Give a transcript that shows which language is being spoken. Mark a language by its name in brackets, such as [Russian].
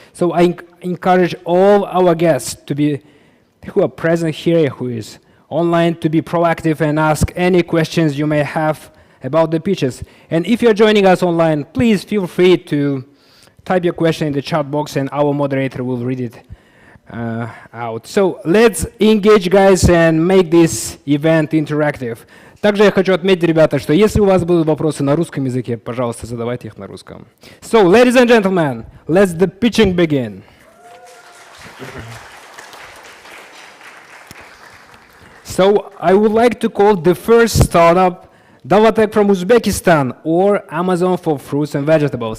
[English] So I encourage all our guests who are present here, who is online, to be proactive and ask any questions you may have about the pitches. And if you're joining us online, please feel free to type your question in the chat box and our moderator will read it out. So let's engage, guys, and make this event interactive. [Russian] Также я хочу отметить, ребята, что если у вас будут вопросы на русском языке, пожалуйста, задавайте их на русском. [English] So, ladies and gentlemen, let's the pitching begin. So, I would like to call the first startup Davatech from Uzbekistan, or Amazon for fruits and vegetables.